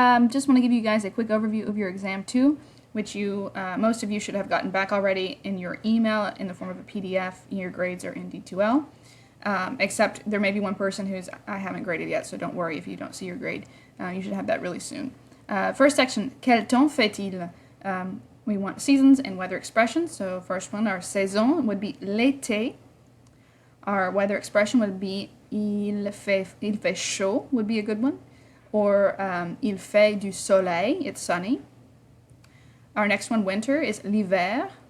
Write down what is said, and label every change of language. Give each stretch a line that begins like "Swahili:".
English: Just want to give you guys a quick overview of your exam 2, which most of you should have gotten back already in your email in the form of a PDF. Your grades are in D2L, except there may be one person I haven't graded yet, so don't worry if you don't see your grade. You should have that really soon. First section,
French: quel temps fait-il?
English: We want seasons and weather expressions. So first one, our saison would be l'été. Our weather expression would be
French: il fait chaud
English: would be a good one. Or
French: il fait du soleil,
English: it's sunny. Our next one, winter, is l'hiver.